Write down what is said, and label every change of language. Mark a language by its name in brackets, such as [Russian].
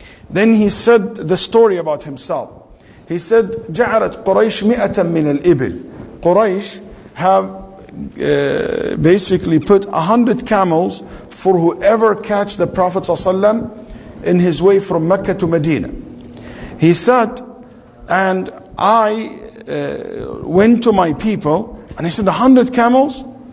[English] Then he said the story about himself. He said, [Arabic] جعلت قريش 100 من الإبل. [English] Quraysh have basically put 100 camels for whoever catch the Prophet ﷺ in his way from Mecca to Medina. He said, and I went to my people, and he said, 100 camels?